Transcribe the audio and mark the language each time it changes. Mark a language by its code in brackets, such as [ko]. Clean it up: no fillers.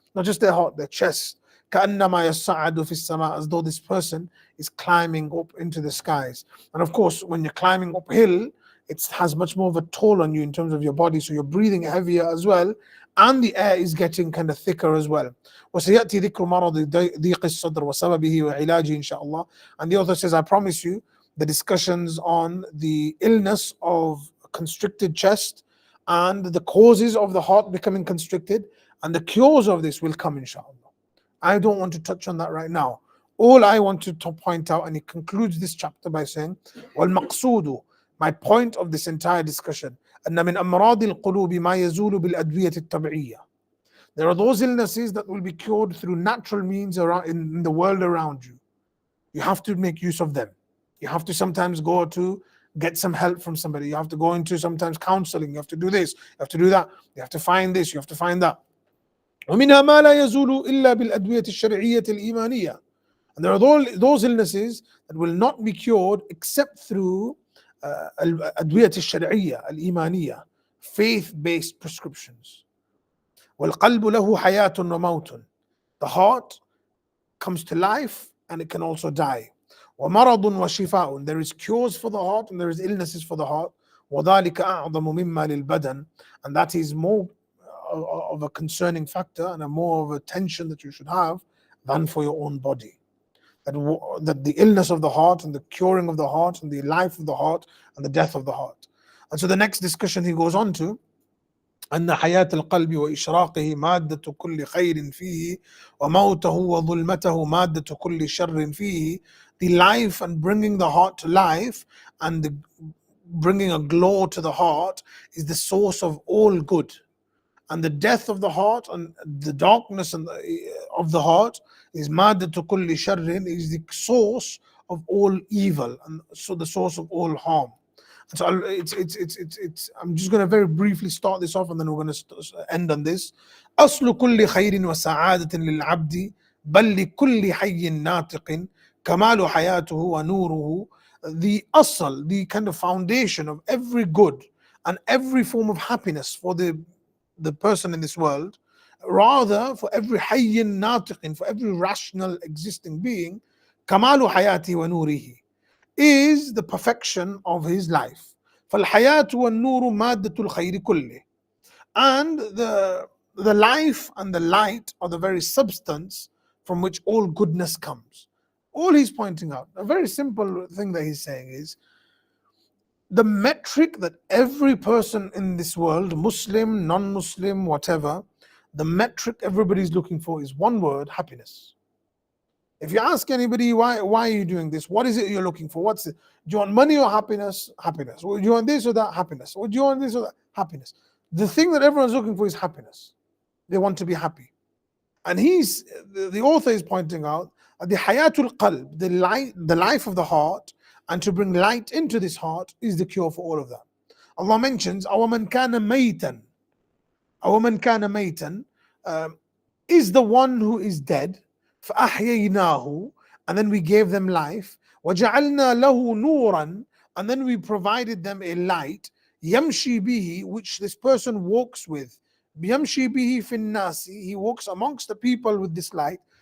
[en] Not just their heart, their chest. [ar] كَأَنَّمَا يَصَّعَّدُ فِي السَّمَاءِ, [en] as though this person is climbing up into the skies. And of course, when you're climbing uphill, it has much more of a toll on you in terms of your body, so you're breathing heavier as well, and the air is getting kind of thicker as well. [ar] وَسَيَأْتِي ذِكْرُ مَرَضِ ضِيقِ الصَّدْرِ وَسَبَبِهِ وَعِلَاجِهِ inshaAllah. [en] And the author says, I promise you, the discussions on the illness of constricted chest and the causes of the heart becoming constricted and the cures of this will come inshaAllah. I don't want to touch on that right now. All I want to point out, and he concludes this chapter by saying, وَالْمَقْصُودُ, my point of this entire discussion, [ar] أن من أمراض القلوب ما يزول بالأدوية الطبيعية. [en] There are those illnesses that will be cured through natural means around in the world around you. You have to make use of them. You have to sometimes go to get some help from somebody. You have to go into sometimes counseling. You have to do this. You have to do that. You have to find this. You have to find that. [ar] ومنها ما لا يزول إلا بالأدوية الشرعية الإيمانية. [en] And there are those illnesses that will not be cured except through [ar] الأدوية الشرعية الإيمانية, [en] faith-based prescriptions. [ar] والقلب له حياة وموت. [en] The heart comes to life and it can also die. [ar] ومرض وشفاء. [en] There is cures for the heart and there is illnesses for the heart. [ar] وذلك أعظم مما للبدن. [en] And that is more of a concerning factor and a more of a tension that you should have than for your own body. That the illness of the heart and the curing of the heart and the life of the heart and the death of the heart. And so the next discussion he goes on to, [ar] أن حياة القلب وإشراقه مادة كل خير فيه وموته وظلمته مادة كل شر فيه. [en] The life and bringing the heart to life and bringing a glow to the heart is the source of all good. And the death of the heart and the darkness of the heart is [ar] maddatu kulli sharrin, [en] is the source of all evil and so the source of all harm. And so it's I'm just going to very briefly start this off and then we're going to end on this. [ar] أصل كل خير وسعادة للعبد بل لكل حي ناطق كمال حياته ونوره. [en] The asl, the kind of foundation of every good and every form of happiness for the person in this world, rather for every [ar] hayyin natiqin, [en] for every rational existing being, [ar] kamalu hayati wa nurihi, [en] is the perfection of his life. [ar] فالحياة والنور مادة الخير كله. [en] And the life and the light are the very substance from which all goodness comes. All he's pointing out, a very simple thing that he's saying is, the metric that every person in this world, Muslim, non-Muslim, whatever, the metric everybody's looking for is one word: happiness. If you ask anybody, why are you doing this? What is it you're looking for? What's it? Do you want money or happiness? Happiness. Do you want this or that? Happiness. Or do you want this or that? Happiness. The thing that everyone's looking for is happiness. They want to be happy. And the author is pointing out the [ar] hayatul qalb, [en] the life of the heart, and to bring light into this heart is the cure for all of that. [ar] Allah mentions, أَوَمَنْ كَانَ مَيْتًا. أَوَمَنْ كَانَ مَيْتًا [en] is the one who is dead. فَأَحْيَيْنَاهُ, and then we gave them life. [ar] وَجَعَلْنَا لَهُ نُورًا, [en] and then we provided them a light. يَمْشِي بِهِ, which this person walks with. [ar] يَمْشِي بِهِ فِي النَّاسِ, [en] he walks amongst the people with this light.